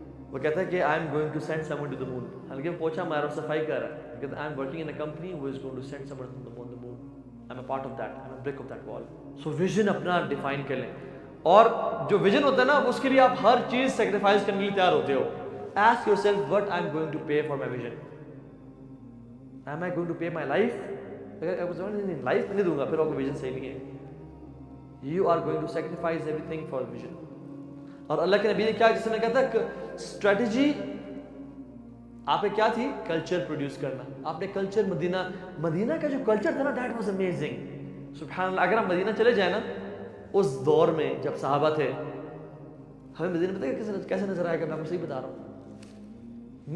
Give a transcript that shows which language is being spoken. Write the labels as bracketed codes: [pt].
[ur] وہ کہتا ہے کہ [en] I am going to send someone to the moon, [ur] حالانکہ وہ پوچھا مارا اور صفائی کر رہا ہے. کہتا ہے [en] I am working in a company who is going to send someone to the moon, I am a part of that, I am a brick of that wall. [ur] سو ویژن اپنا ڈیفائن کر لیں, اور جو ویژن ہوتا ہے نا اس کے لیے آپ ہر چیز سیکریفائز کرنے کے لیے تیار ہوتے ہو. [en] Ask yourself what I am going to pay for my vision. Am I going to pay my life? [ur] اگر آپ نہیں لائف نہیں دوں گا پھر آپ کو ویژن صحیح نہیں ہے. [en] You are going to sacrifice everything for vision. [ur] اور اللہ کے نبی نے کیا, جس نے کہا تھا اسٹریٹجی آپ نے کیا تھی, کلچر پروڈیوس کرنا. آپ نے کلچر, مدینہ کا جو کلچر تھا نا, [en] That was amazing. [ur] سبحان اللہ. اگر ہم مدینہ چلے جائیں نا اس دور میں جب صحابہ تھے, ہمیں مدینہ پتہ ہے کیسے نظر آئے گا, میں آپ کو صحیح بتا رہا ہوں.